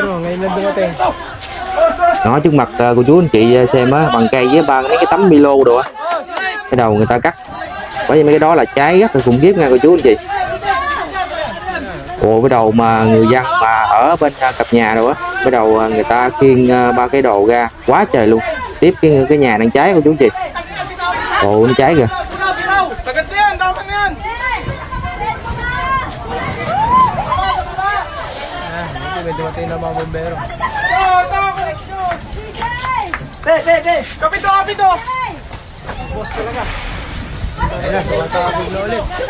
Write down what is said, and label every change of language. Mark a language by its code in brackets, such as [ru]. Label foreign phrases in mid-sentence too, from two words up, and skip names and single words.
[vi] Nó trước mặt cô chú anh chị xem á, bằng cây với ba mấy cái tấm milo đồ á, cái đầu người ta cắt. Bởi vì mấy cái đó là cháy rất là khủng khiếp nha cô chú anh chị. Ồ, cái đầu mà người dân mà ở bên cặp nhà rồi á, cái đầu người ta khiêng ba cái đồ ra quá trời luôn. Tiếp cái nhà đang cháy cô chú anh chị. Ồ, nó cháy kìa. [tl] May dumating na mga bombero. Kapito! Boss talaga. Ayan na, sumasabog na ulit.